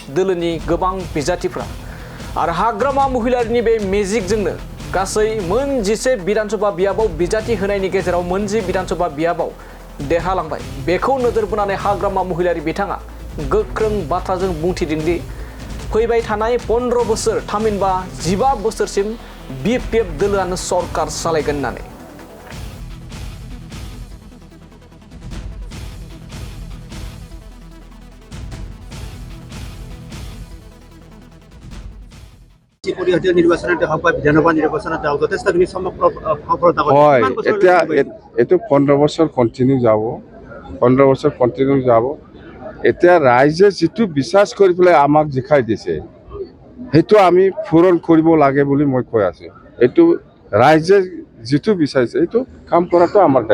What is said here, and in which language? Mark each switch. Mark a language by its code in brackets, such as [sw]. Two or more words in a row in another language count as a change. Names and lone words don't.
[brx] दोलोनि गोबां बिजाथिफ्रा आरो हाग्रामा महिलारिनि बे मेजिकजोंनो गासै मोन 11 विधानसभा बियाबाव बिजाथि होनायनि गेजेराव मोनजि विधानसभा बियाबाव देरहालांबाय बेखौ नोजोर बोनानै हाग्रामा महिलारि बिथाङा गोख्रों बाथ्राजों बुंथिदों दि फैबाय थानाय 15 बोसोर थामहिनबा 15 बोसोरसिम बिपिएफ दोलोआनो सरकार सालायगोन होननानै [as] নির্বাচনতে হওক বা বিধানসভা নিৰ্বাচনতে হওক যথেষ্টখিনি সফলতা হয় এইটো 15 বছৰ কন্টিনিউ যাব 15 বছৰ কন্টিনিউ যাব এতিয়া ৰাইজে যিটো বিশ্বাস কৰি পেলাই আমাক জিকাই দিছে সেইটো আমি পূৰণ কৰিব লাগে বুলি মই কৈ আছো এইটো ৰাইজে যিটো বিচাৰিছে এইটো কাম কৰাটো আমাৰ দায়িত্ব